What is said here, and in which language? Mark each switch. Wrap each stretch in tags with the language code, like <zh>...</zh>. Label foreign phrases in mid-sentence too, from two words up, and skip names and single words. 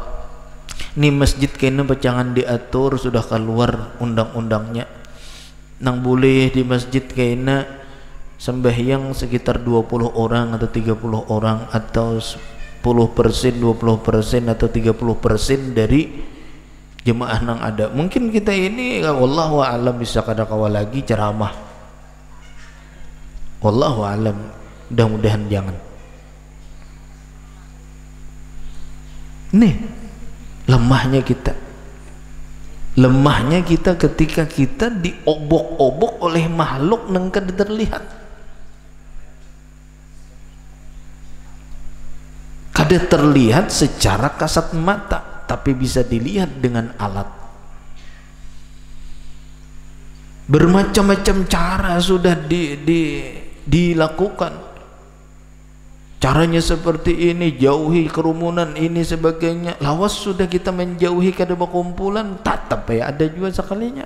<bjn>Ini masjid kena jangan diatur, sudah keluar undang-undangnya. Nang boleh di masjid kena sembahyang sekitar 20 orang atau 30 orang atau 10%, 20% atau 30% dari jemaah nang ada. Mungkin kita ini</bjn> <ar>والله أعلم</ar> <bjn>bisa kada kawal lagi ceramah.</bjn> <ar>والله أعلم,</ar> <bjn>mudah-mudahan jangan. Nih lemahnya kita. Lemahnya kita ketika kita diobok-obok oleh makhluk nang kada terlihat. Kada terlihat secara kasat mata, tapi bisa dilihat dengan alat. Bermacam-macam cara sudah dilakukan. Caranya seperti ini, jauhi kerumunan ini sebagainya. Lawas sudah kita menjauhi kada berkumpulan, tetap ya ada juga sekalinya.</bjn>